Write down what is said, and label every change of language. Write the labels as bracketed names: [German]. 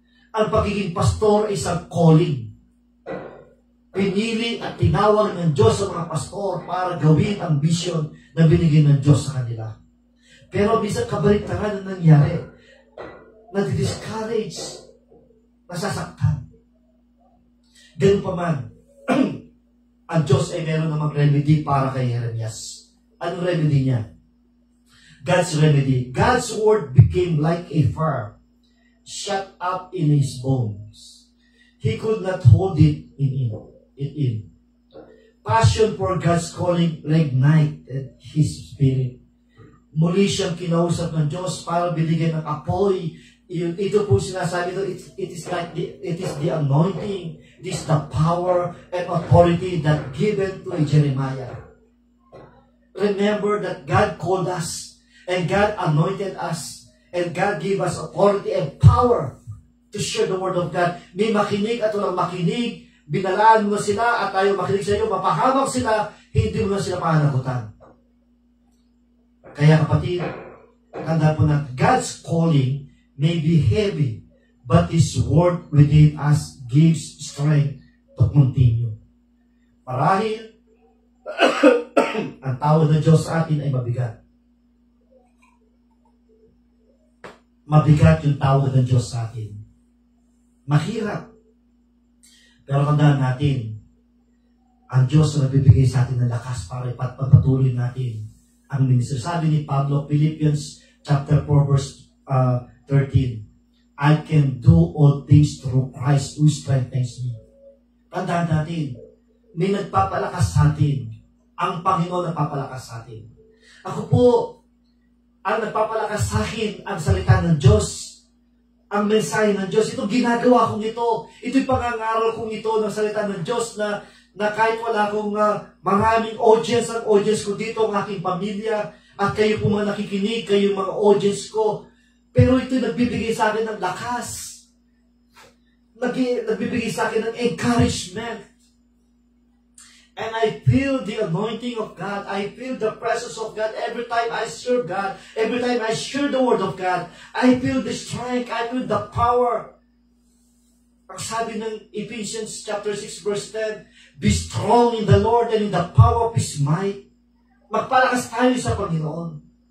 [Filipino] Ang pagiging pastor ay isang calling. Pinili at tinawag ng Diyos sa mga pastor para gawin ang vision na binigay ng Diyos sa kanila. Pero minsan kabaliktaran na nangyari. Nadi-discourage. Nasasaktan. Ganun pa man, ang Diyos ay meron namang remedy para kay Jeremias. Anong remedy niya? [English] God's remedy. God's word became like a fire shut up in his bones. He could not hold it in. Passion for God's calling reignited his spirit. [Filipino] Muli siyang kinausap ng Diyos para binigyan ng apoy. Ito po sinasabi ito, [English] it is the anointing, it is the power and authority that given to Jeremiah. Remember that God called us, and God anointed us, and God gave us authority and power to share the word of God. [Filipino] May makinig at walang makinig, binalaan mo sila at tayo makinig sa iyo, mapahamak sila, hindi mo na sila pananagutan. Kaya kapatid, tanda po na [English] God's calling may be heavy, but His word within us gives strength to continue. [Filipino] Marahil, ang tawag ng Diyos sa atin ay mabigat. Mabigat yung tawag ng Diyos sa atin. Mahirap. Pero tandaan natin, ang Diyos na nagbibigay sa atin ng lakas para ipagpatuloy natin ang ministry. Sabi ni Pablo, [English] Philippians chapter 4 verse 13, I can do all things through Christ who strengthens me. [Filipino] Tandaan natin, may nagpapalakas sa atin. Ang Panginoon nagpapalakas sa atin. Ako po, ang nagpapalakas sa akin, ang salita ng Diyos, ang mensahe ng Diyos. Ito ginagawa kong ito. Ito'y pangangaral kong ito ng salita ng Diyos na kahit wala akong maraming audience, ang audience ko dito, ang aking pamilya, at kayo po mga nakikinig, kayo mga audience ko. Pero ito'y nagbibigay sa akin ng lakas. Nagbibigay sa akin ng encouragement. [English] And I feel the anointing of God. I feel the presence of God every time I serve God. Every time I share the word of God. I feel the strength. I feel the power. [Filipino] Ang sabi ng [English] Ephesians chapter 6 verse 10, be strong in the Lord and in the power of His might. [Filipino] Magpalakas tayo sa Panginoon.